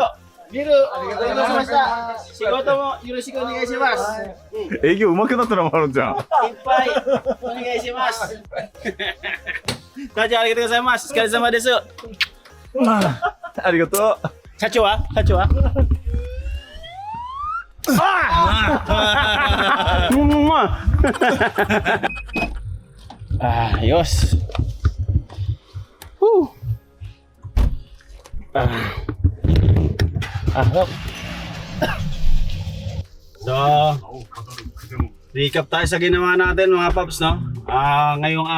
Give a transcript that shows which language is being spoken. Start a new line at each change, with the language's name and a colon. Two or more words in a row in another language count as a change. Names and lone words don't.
Japanese: ビールありがとうございました仕事もよろしくお願いします営業上手くなったのもあるじゃん。いっぱいお願いします社長ありがとうございますお疲れ様ですありがとう。社長は Ayos.
Filipino: So, recap tayo sa ginawa natin mga paps, no?